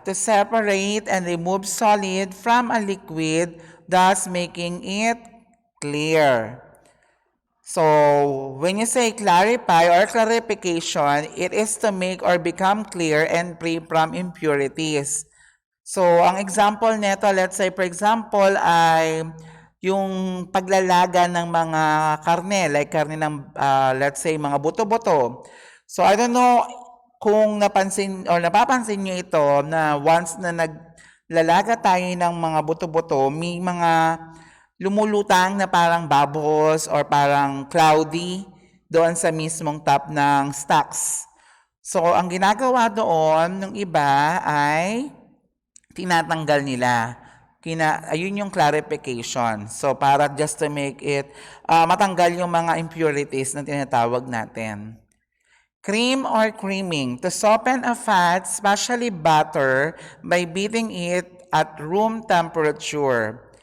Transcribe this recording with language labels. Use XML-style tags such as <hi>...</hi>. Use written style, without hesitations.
<en>To separate and remove solid from a liquid, thus making it clear. So, when you say clarify or clarification, it is to make or become clear and free from impurities.</en> <tl>So, ang example nito,</tl> <en>let's say for example,</en> <tl>ay yung paglalaga ng mga karne, like karne ng, let's say, mga buto-buto.</tl> <en>So, I don't know</en> <tl>kung napansin or napapansin nyo ito na once na naglalaga tayo ng mga buto-buto, may mga lumulutang na parang bubbles or parang cloudy doon sa mismong top ng stocks. So, ang ginagawa doon ng iba ay tinatanggal nila. Ayun yung clarification. So, para</tl> <en>just to make it,</en> <tl>matanggal yung mga impurities na tinatawag natin.</tl> <en>Cream or creaming. To soften a fat, especially butter, by beating it at room temperature.</en>